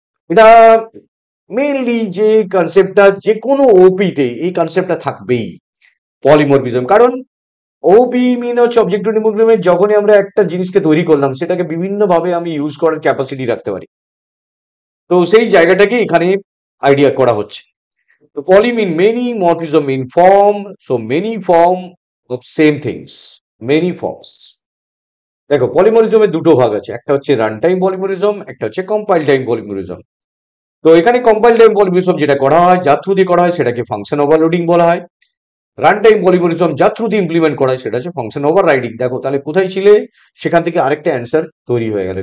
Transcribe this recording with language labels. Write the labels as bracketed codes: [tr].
[bn] এটা মেইনলি যে কনসেপ্টটা যে কোনো ওপি তে এই কনসেপ্টটা থাকবেই, পলিমরফিজম। কারণ ওপি মিন হচ্ছে অবজেক্ট ওরিয়েন্টেড প্রোগ্রামে যখনই আমরা একটা জিনিসকে তৈরি করলাম, সেটাকে বিভিন্ন ভাবে আমি ইউজ করার ক্যাপাসিটি রাখতে পারি। তো সেই জায়গাটাকে এখানে আইডিয়া করা হচ্ছে। [en] So poly mean many, morphism mean form. So many form of same things. Many forms. [bn] দেখো, পলিমরিজমের দুটো ভাগ আছে, একটা হচ্ছে রান টাইম পলিমরিজম, একটা হচ্ছে কম্পাইল টাইম পলিমরিজম। তো এখানে কম্পাইল টাইম পলিমরিজম যেটা করা হয়, যার থ্রু দিয়ে করা হয়, সেটাকে ফাংশন ওভারলোডিং বলা হয়। রান টাইম পলিমরিজম যার থ্রু দিয়ে ইমপ্লিমেন্ট করা হয়, সেটা হচ্ছে ফাংশন ওভাররাইডিং। দেখো তাহলে কোথায় ছিলে, সেখান থেকে আরেকটা অ্যান্সার তৈরি হয়ে গেল।